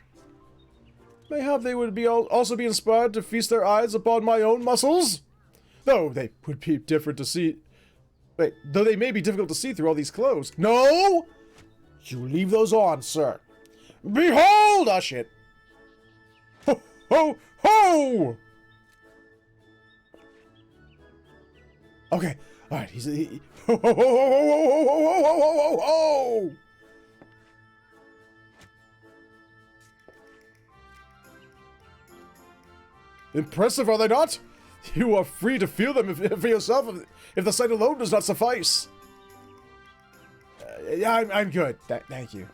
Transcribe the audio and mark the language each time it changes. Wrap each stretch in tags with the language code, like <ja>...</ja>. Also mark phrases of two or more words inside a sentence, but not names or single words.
<en>Mayhap they would also be inspired to feast their eyes upon my own muscles? Though they would be different to see... Wait, though they may be difficult to see through all these clothes. No! You leave those on, sir. Behold! Ah, shit. Ho, ho, ho! Okay, alright, ho, ho, ho, ho, ho, ho, ho, ho, ho, ho, ho! Impressive, are they not? You are free to feel them for yourself if the sight alone does not suffice. Yeah, I'm good. Thank you.</en>